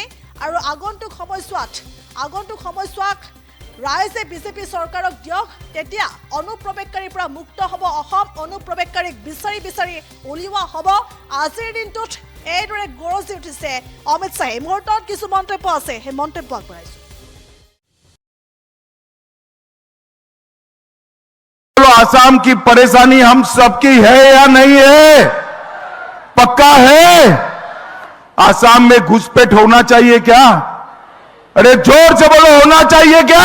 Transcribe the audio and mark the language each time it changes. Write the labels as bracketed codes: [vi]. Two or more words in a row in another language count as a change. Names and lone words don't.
[as] আৰু আগন্তুক সময়ছোৱাত ৰাইজে বিজেপি চৰকাৰক দিয়ক, তেতিয়া অনুপ্ৰৱেশকাৰীৰ পৰা মুক্ত হ'ব অসম। অনুপ্ৰৱেশকাৰীক বিচাৰি উলিওৱা হ'ব। আজিৰ দিনটোত এইদৰে গৰজি উঠিছে অমিত শাহে। এই মুহূৰ্তত কিছু মন্তব্য আছে, সেই মন্তব্য আগবঢ়াইছো। [hi] आसाम की परेशानी हम सबकी है या नहीं है? पक्का है? आसाम में घुसपैठ होना चाहिए क्या? अरे जोर से बोलो, होना चाहिए क्या?